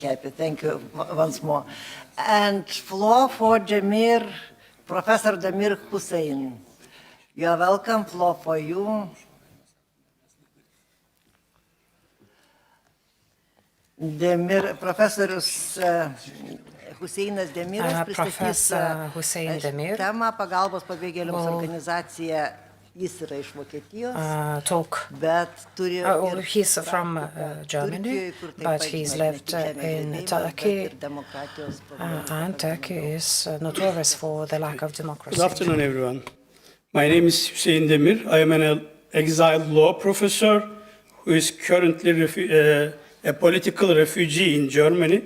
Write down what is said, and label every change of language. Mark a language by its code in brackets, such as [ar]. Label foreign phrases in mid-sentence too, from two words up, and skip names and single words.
[en] Happy. Thank you once more. And floor for Demir, Professor Demir Hüseyin. You are welcome. Floor for you. Demir, [lt] Profesorius Hüseinas Demiras pristatys Hüseyin Demir temą pagalbos pabėgėliams organizacija. Jis yra iš Vokietijos, bet turi [en] he's from Germany, but he's lived in Turkey, and Turkey is notorious for the lack of democracy. Good afternoon, everyone. My name is Hüseyin Demir. I am an exiled law professor who is currently a political refugee in Germany.